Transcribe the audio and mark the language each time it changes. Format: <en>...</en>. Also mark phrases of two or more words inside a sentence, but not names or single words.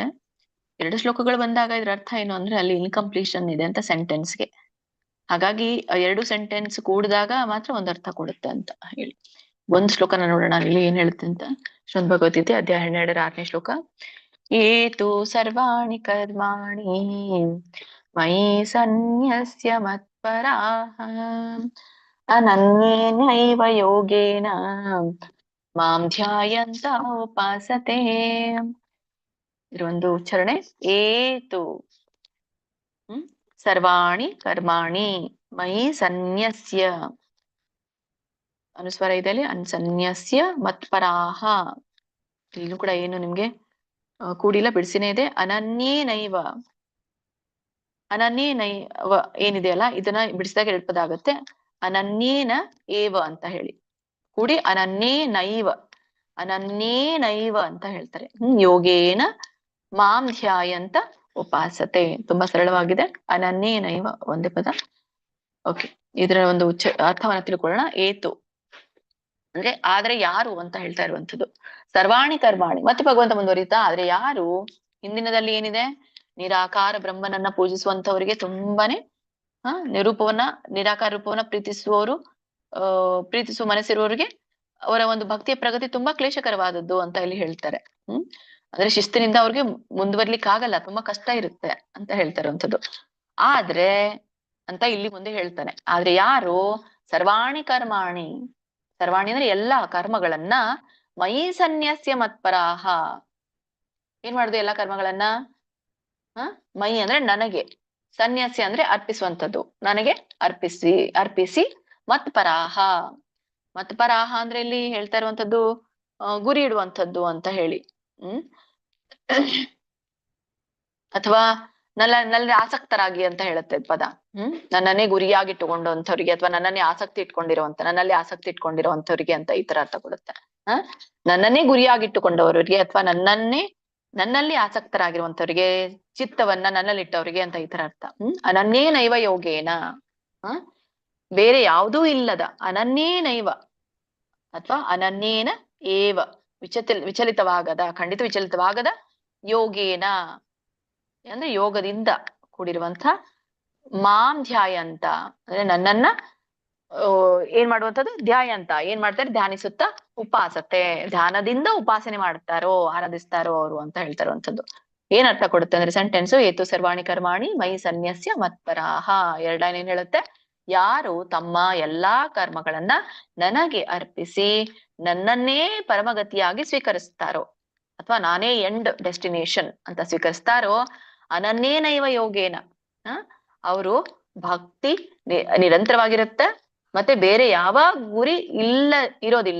<kn>2 ಶ್ಲೋಕಗಳು ಬಂದಾಗ ಇದ್ರ ಅರ್ಥ ಏನು ಅಂದ್ರೆ ಅಲ್ಲಿ ಇನ್ಕಂಪ್ಲೀಷನ್ ಇದೆ ಅಂತ ಸೆಂಟೆನ್ಸ್ಗೆ. ಹಾಗಾಗಿ 2 ಸೆಂಟೆನ್ಸ್ ಕೂಡಿದಾಗ ಮಾತ್ರ ಒಂದು ಅರ್ಥ ಕೊಡುತ್ತೆ ಅಂತ ಹೇಳಿ. ಒಂದು ಶ್ಲೋಕನ ನೋಡೋಣ ಇಲ್ಲಿ ಏನ್ ಹೇಳುತ್ತೆ ಅಂತ. ಶ್ರೀಮದ್ ಭಗವದ್ಗೀತೆ ಅಧ್ಯಾಯ 12 6ನೇ ಶ್ಲೋಕ.</kn> <sa>ಏತು ಸರ್ವಾಣಿ ಕರ್ಮಾಣಿ ಮಯಿ ಸನ್ಯಸ್ಯ ಮತ್ಪರಾಃ ಅನನ್ಯೇನೈವ ಯೋಗೇನ ಮಾಂ ಧ್ಯಾಯಂತ ಉಪಾಸತೆ.</sa> <kn>ಇದೊಂದು ಉಚ್ಚಾರಣೆ.</kn> <sa>ಏತು ಸರ್ವಾಣಿ ಕರ್ಮಾಣಿ ಮಯಿ ಸನ್ಯಸ್ಯ,</sa> <kn>ಅನುಸ್ವರ ಇದೆ ಅಲ್ಲಿ,</kn> <sa>ಅನ್ಸನ್ಯಸ್ಯ ಮತ್ಪರಾಹ.</sa> <kn>ಇಲ್ಲೂ ಕೂಡ ಏನು ನಿಮ್ಗೆ ಕೂಡಿಲ್ಲ, ಬಿಡಿಸಿನೇ ಇದೆ. ಅನನ್ಯೇನೈವ ಏನಿದೆಯಲ್ಲ, ಇದನ್ನ ಬಿಡಿಸಿದಾಗ 2 ಪದ ಆಗುತ್ತೆ.</kn> <sa>ಅನನ್ಯೇನ ಏವ</sa> <kn>ಅಂತ ಹೇಳಿ ಕೂಡಿ ಅನನ್ಯೇನೈವ ಅಂತ ಹೇಳ್ತಾರೆ.</kn> <sa>ಯೋಗೇನ ಮಾಂ ಧ್ಯಾಯಂತ ಉಪಾಸತೆ.</sa> <kn>ತುಂಬಾ ಸರಳವಾಗಿದೆ. ಅನನ್ಯೇನೈವ ಒಂದೇ ಪದ. ಓಕೆ, ಇದರ ಒಂದು ಅರ್ಥವನ್ನ ತಿಳ್ಕೊಳ್ಳೋಣ. ಏತು ಅಂದ್ರೆ ಆದ್ರೆ ಯಾರು ಅಂತ ಹೇಳ್ತಾ ಇರುವಂತದ್ದು.</kn> <sa>ಸರ್ವಾಣಿ ಕರ್ಮಾಣಿ,</sa> <kn>ಮತ್ತೆ ಭಗವಂತ ಮುಂದುವರಿತಾ, ಆದ್ರೆ ಯಾರು ಹಿಂದಿನದಲ್ಲಿ ಏನಿದೆ, ನಿರಾಕಾರ ಬ್ರಹ್ಮನನ್ನ ಪೂಜಿಸುವಂತವರಿಗೆ ತುಂಬಾನೇ ನಿರಾಕಾರ ರೂಪವನ್ನ ಪ್ರೀತಿಸುವ ಮನಸ್ಸಿರುವವರಿಗೆ ಅವರ ಒಂದು ಭಕ್ತಿಯ ಪ್ರಗತಿ ತುಂಬಾ ಕ್ಲೇಶಕರವಾದದ್ದು ಅಂತ ಇಲ್ಲಿ ಹೇಳ್ತಾರೆ. ಅಂದ್ರೆ ಶಿಸ್ತಿನಿಂದ ಅವ್ರಿಗೆ ಮುಂದುವರ್ಲಿಕ್ಕೆ ಆಗಲ್ಲ, ತುಂಬಾ ಕಷ್ಟ ಇರುತ್ತೆ ಅಂತ ಹೇಳ್ತಾರಂಥದ್ದು. ಆದ್ರೆ ಅಂತ ಇಲ್ಲಿ ಮುಂದೆ ಹೇಳ್ತಾನೆ, ಆದ್ರೆ ಯಾರು</kn> <sa>ಸರ್ವಾಣಿ ಕರ್ಮಾಣಿ,</sa> <kn>ಸರ್ವಾಣಿ ಅಂದ್ರೆ ಎಲ್ಲಾ ಕರ್ಮಗಳನ್ನ</kn> <sa>ಮಯಿ ಸನ್ಯಾಸ್ಯ ಮತ್ಪರಾಹ,</sa> <kn>ಏನ್ ಮಾಡುದು ಎಲ್ಲಾ ಕರ್ಮಗಳನ್ನ ಮೈ ಅಂದ್ರೆ ನನಗೆ, ಸನ್ಯಾಸಿ ಅಂದ್ರೆ ಅರ್ಪಿಸುವಂಥದ್ದು, ನನಗೆ ಅರ್ಪಿಸಿ ಮತ್ಪರಾಹ. ಮತ್ಪರಾಹ ಅಂದ್ರೆ ಇಲ್ಲಿ ಹೇಳ್ತಾ ಇರುವಂತದ್ದು ಗುರಿ ಇಡುವಂಥದ್ದು ಅಂತ ಹೇಳಿ. ಅಥವಾ ನನ್ನಲ್ಲಿ ಆಸಕ್ತರಾಗಿ ಅಂತ ಹೇಳುತ್ತೆ ಪದ. ನನ್ನನ್ನೇ ಗುರಿಯಾಗಿಟ್ಟುಕೊಂಡಂಥವ್ರಿಗೆ ಅಥವಾ ನನ್ನಲ್ಲಿ ಆಸಕ್ತಿ ಇಟ್ಕೊಂಡಿರುವಂಥವ್ರಿಗೆ ಅಂತ ಈ ತರ ಅರ್ಥ ಕೊಡುತ್ತೆ. ನನ್ನನ್ನೇ ಗುರಿಯಾಗಿಟ್ಟುಕೊಂಡವರಿಗೆ ಅಥವಾ ನನ್ನಲ್ಲಿ ಆಸಕ್ತರಾಗಿರುವಂತವ್ರಿಗೆ, ಚಿತ್ತವನ್ನ ನನ್ನಲ್ಲಿ ಇಟ್ಟವರಿಗೆ ಅಂತ ಈ ತರ ಅರ್ಥ.</kn> <sa>ಅನನ್ಯೇ ನೈವ ಯೋಗೇನ,</sa> <kn>ಬೇರೆ ಯಾವುದೂ ಇಲ್ಲದ,</kn> <sa>ಅನನ್ಯೇ ನೈವ</sa> <kn>ಅಥವಾ</kn> <sa>ಅನನ್ಯೇನ ಏವ,</sa> <kn>ವಿಚಲಿತವಾಗದ, ಖಂಡಿತ ವಿಚಲಿತವಾಗದ, ಯೋಗೇನ ಅಂದ್ರೆ ಯೋಗದಿಂದ ಕೂಡಿರುವಂತ,</kn> <sa>ಮಾಂ ಧ್ಯಾಯಂತ</sa> <kn>ಅಂದ್ರೆ ನನ್ನನ್ನ ಏನ್ ಮಾಡುವಂಥದ್ದು, ಧ್ಯಾಯಂತ ಏನ್ ಮಾಡ್ತಾರೆ, ಧ್ಯಾನಿಸುತ್ತಾ, ಉಪಾಸತೆ ಧ್ಯಾನದಿಂದ ಉಪಾಸನೆ ಮಾಡ್ತಾರೋ ಆರಾಧಿಸ್ತಾರೋ ಅವರು ಅಂತ ಹೇಳ್ತಾ ಇರುವಂಥದ್ದು. ಏನ್ ಅರ್ಥ ಕೊಡುತ್ತೆ ಅಂದ್ರೆ ಸೆಂಟೆನ್ಸ್,</kn> <sa>ಏತು ಸರ್ವಾಣಿ ಕರ್ಮಾಣಿ ಮೈ ಸನ್ಯಸ್ಯ ಮತ್ಪರಾಹ.</sa> <kn>ಎರಡನೇ ಏನ್ ಹೇಳುತ್ತೆ, ಯಾರು ತಮ್ಮ ಎಲ್ಲಾ ಕರ್ಮಗಳನ್ನ ನನಗೆ ಅರ್ಪಿಸಿ ನನ್ನನ್ನೇ ಪರಮಗತಿಯಾಗಿ ಸ್ವೀಕರಿಸ್ತಾರೋ ಅಥವಾ ನಾನೇ</kn> <en>end destination</en> <kn>ಅಂತ ಸ್ವೀಕರಿಸ್ತಾರೋ,</kn> <sa>ಅನನ್ಯೇನೈವ ಯೋಗೇನ,</sa> <kn>ಅವರು ಭಕ್ತಿ ನಿರಂತರವಾಗಿರುತ್ತೆ, ಮತ್ತೆ ಬೇರೆ ಯಾವ ಗುರಿ ಇರೋದಿಲ್ಲ.</kn>